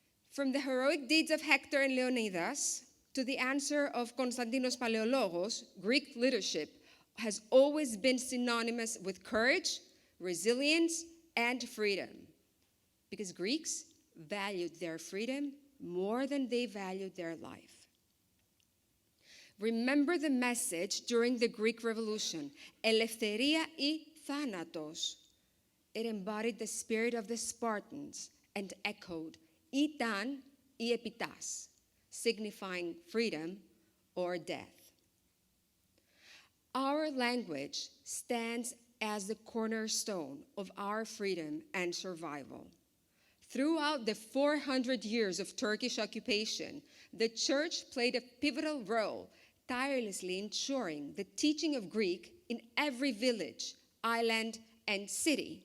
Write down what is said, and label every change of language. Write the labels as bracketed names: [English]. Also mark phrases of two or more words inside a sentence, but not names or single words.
[English] From the heroic deeds of Hector and Leonidas to the answer of Konstantinos Palaiologos, Greek leadership has always been synonymous with courage, resilience, and freedom, because Greeks valued their freedom more than they valued their life. Remember the message during the Greek Revolution, [Greek] Ελευθερία ή θάνατος. [English] It embodied the spirit of the Spartans and echoed [Greek] Ήταν ή επιτάς, [English] signifying freedom or death. Our language stands as the cornerstone of our freedom and survival. Throughout the 400 years of Turkish occupation, the Church played a pivotal role, tirelessly ensuring the teaching of Greek in every village, island, and city.